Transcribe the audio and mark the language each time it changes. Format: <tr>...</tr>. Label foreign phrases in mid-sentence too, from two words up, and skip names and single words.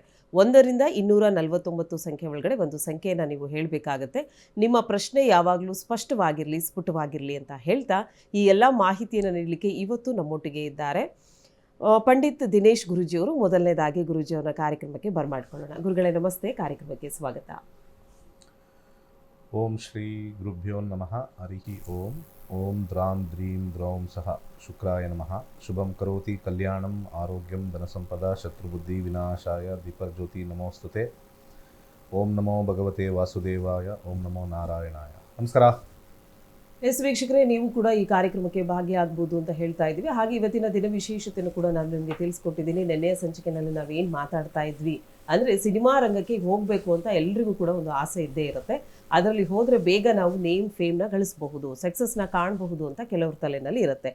<kn>1ರಿಂದ 249 ಸಂಖ್ಯೆ ಒಳಗಡೆ ಒಂದು ಸಂಖ್ಯೆಯನ್ನು ನೀವು ಹೇಳಬೇಕಾಗತ್ತೆ. ನಿಮ್ಮ ಪ್ರಶ್ನೆ ಯಾವಾಗಲೂ ಸ್ಪಷ್ಟವಾಗಿರಲಿ, ಸ್ಫುಟವಾಗಿರಲಿ ಅಂತ ಹೇಳ್ತಾ ಈ ಎಲ್ಲ ಮಾಹಿತಿಯನ್ನು ನೀಡಲಿಕ್ಕೆ ಇವತ್ತು ನಮ್ಮೊಟ್ಟಿಗೆ ಇದ್ದಾರೆ ಪಂಡಿತ್ ದಿನೇಶ್ ಗುರೂಜಿಯವರು. ಮೊದಲನೇದಾಗಿ ಗುರೂಜಿಯವರ ಕಾರ್ಯಕ್ರಮಕ್ಕೆ ಬರಮಾಡ್ಕೊಳ್ಳೋಣ. ಗುರುಗಳೇ ನಮಸ್ತೆ, ಕಾರ್ಯಕ್ರಮಕ್ಕೆ ಸ್ವಾಗತ.</kn> <sa>ಓಂ ಶ್ರೀ ಗುರುಭ್ಯೋ ನಮಃ. ಹರಿ ಓಂ. ಓಂ ದ್ರಾಂ ದ್ರೀಂ ದ್ರೌಂ ಸಹ ಶುಕ್ರಾಯ ನಮಃ. ಶುಭಂ ಕರೋತಿ ಕಲ್ಯಾಣಂ ಆರೋಗ್ಯಂ ಧನಸಂಪದ ಶತ್ರುಬುದ್ಧಿ ವಿನಾಶಾಯ ದೀಪಜ್ಯೋತಿ ನಮೋಸ್ತುತೆ. ಓಂ ನಮೋ ಭಗವತೆ ವಾಸುದೇವಾಯ. ಓಂ ನಮೋ ನಾರಾಯಣಾಯ. ನಮಸ್ಕಾರ.</sa> <kn>ಎಸ್ ವೀಕ್ಷಕರೇ, ನೀವು ಕೂಡ ಈ ಕಾರ್ಯಕ್ರಮಕ್ಕೆ ಭಾಗಿಯಾಗಬಹುದು ಅಂತ ಹೇಳ್ತಾ ಇದ್ದೀವಿ. ಹಾಗೆ ಇವತ್ತಿನ ದಿನ ವಿಶೇಷತೆಯನ್ನು ಕೂಡ ನಾನು ನಿಮಗೆ ತಿಳಿಸ್ಕೊಟ್ಟಿದ್ದೀನಿ. ನಿನ್ನೆಯ ಸಂಚಿಕೆಯಲ್ಲಿ ನಾವೇನು ಮಾತಾಡ್ತಾ ಇದ್ವಿ ಅಂದರೆ ಸಿನಿಮಾ ರಂಗಕ್ಕೆ ಹೋಗಬೇಕು ಅಂತ ಎಲ್ರಿಗೂ ಕೂಡ ಒಂದು ಆಸೆ ಇದ್ದೇ ಇರುತ್ತೆ. ಅದರಲ್ಲಿ ಹೋದರೆ ಬೇಗ ನಾವು</kn> <en>name fame</en> <kn>ಗಳಿಸಬಹುದು, ಸಕ್ಸಸ್ನ ಕಾಣಬಹುದು ಅಂತ ಕೆಲವ್ರ ತಲೆಯಲ್ಲಿ ಇರುತ್ತೆ.</kn>